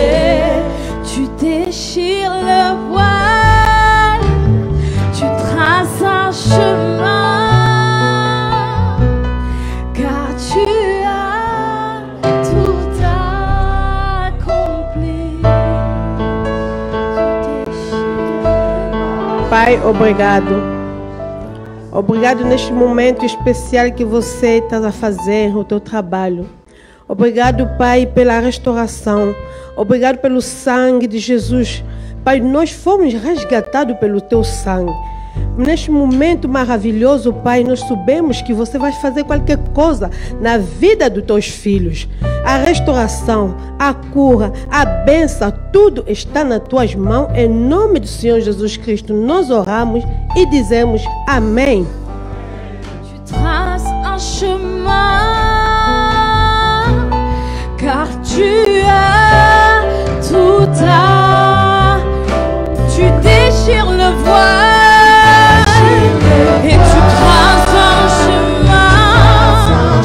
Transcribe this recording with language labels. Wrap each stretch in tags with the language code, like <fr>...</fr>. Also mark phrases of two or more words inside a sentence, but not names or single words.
<fr>Tu déchires le voile, tu traces un chemin, car tu as tout accompli.</fr> <pt>Pai, obrigado. Obrigado neste momento especial que você está a fazer, o teu trabalho. Obrigado, Pai, pela restauração. Obrigado pelo sangue de Jesus. Pai, nós fomos resgatados pelo teu sangue. Neste momento maravilhoso, Pai, nós sabemos que você vai fazer qualquer coisa na vida dos teus filhos. A restauração, a cura, a bênção, tudo está nas tuas mãos. Em nome do Senhor Jesus Cristo, nós oramos e dizemos amém.</pt> <fr>Tu traces un chemin, car tu as tout à. Tu déchires le voile et tu traces un chemin.</fr>